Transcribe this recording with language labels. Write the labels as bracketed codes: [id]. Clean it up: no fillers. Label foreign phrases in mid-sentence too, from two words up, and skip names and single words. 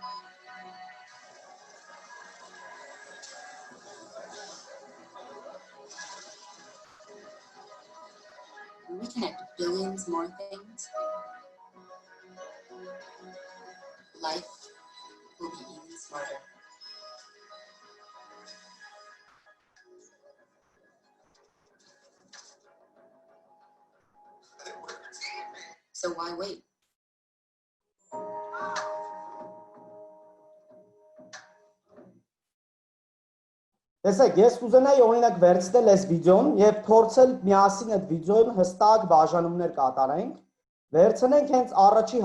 [en] When we connect billions more things, life will be even smarter. So why wait? [hy] Տեսեք, ես կուզենայի օրինակ վերցնել այս վիդեոն եւ փորձել միասին այդ վիդեոյում հստակ բաժանումներ կատարենք։ Վերցնենք հենց առաջի